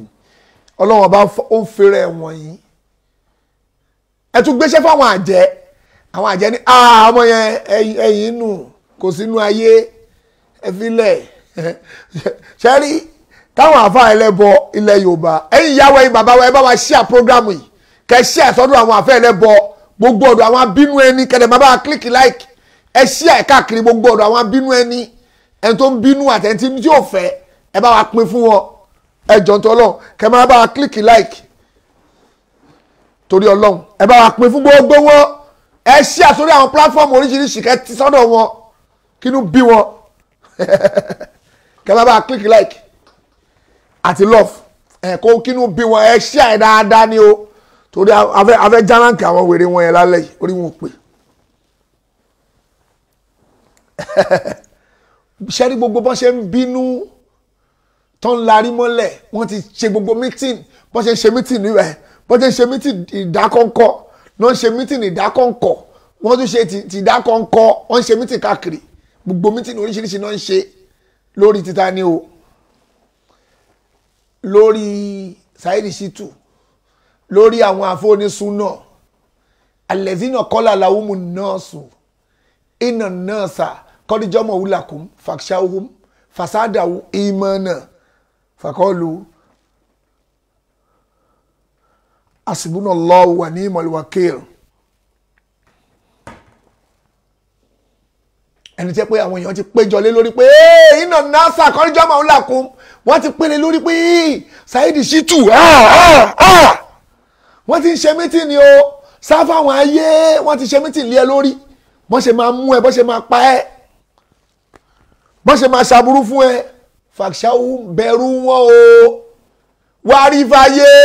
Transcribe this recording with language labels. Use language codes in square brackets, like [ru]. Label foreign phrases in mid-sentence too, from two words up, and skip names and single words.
[yo] Ọlọ́run ọba ó ń fèrè ẹ̀wọ̀n yìí. Ẹ tún gbéṣẹ́ fún àwọn àjẹ́ ní ọmọ yẹn ẹ̀yìn nù, kò sínú ayé, ẹ filẹ̀. Ṣẹ́rí táwọn àfáà ẹlẹ́bọ ilẹ̀ Yorùbá, ẹ̀yin ìyàwó ẹ̀yin bàbá wa, ẹ bá wa [en] share program [yo] yìí, kẹ́ share sọ́dọ̀ àwọn àfáà ẹlẹ́bọ gbogbo ọ̀dọ̀ àwọn abínú ẹni, kẹ́dẹ̀ máa bá wa [en] click like, [yo] ẹ share káàkiri gbogbo ọ̀dọ̀ àwọn abínú ẹni, ẹni tó ń bínú àtẹ̀ntí tí ò fẹ́, ẹ bá wa pín fún wọn. Ẹ jọ̀ọ́ nítorí Ọlọ́run, kẹ́ máa bá wa [en] click like [yo] torí Ọlọ́run, ẹ bá wa pín fún gbogbo wọn, ẹ share sórí àwọn platform oríṣiríṣi, kẹ́ ti sọ́dọ̀ wọn, kínú bí wọn. Kẹ́ máa bá wa [en] click like [yo] àti love, kó kínú bí wọn, ẹ share ẹ dáadáa ni o, torí afẹ́ járánkì àwọn wèrè wọn yẹn lálẹ́ yìí, orí wọn pè. Ṣẹ́rí gbogbo bọ́n ṣe ń bínú tó ń larí mọ́lẹ̀, wọ́n ti ṣe gbogbo meeting, bọ́n ṣe ń ṣe meeting níbẹ̀, bọ́n ṣe ń ṣe meeting ìdákọ́ńkọ́, náà ń ṣe meeting ìdákọ́ńkọ́, wọ́n tún ṣe ti ìdákọ́ńkọ́, wọ́n ń ṣe meeting káàkiri, gbogbo meeting oríṣiríṣi náà ń ṣe lórí títa ní o, lórí Saheed Shittu, lórí àwọn àfọ́nísúnà, [ar] الذين قال لهم الناس إن الناس قد جمعوا لكم فاخشوهم فزادهم إيمانا فقالوا حسبنا الله ونعم الوكيل. [yo] Ẹni tẹ́ pé àwọn èèyàn ti péjọ lé lórí pé [ar] إن الناس قد جمعوا لكم, [yo] wọ́n ti pélé lórí pé Saheed Shittu wọ́n ti ń ṣe mítì ni o, sáfà àwọn ayé, wọ́n ti ṣe mítì lé ẹ lórí, bọ́n ṣe máa mú ẹ, bọ́n ṣe máa pa ẹ́, bọ́n ṣe máa ṣàbúrú fún ẹ. Fàṣàwù bẹ̀rù wọn o, wá rí fàyè.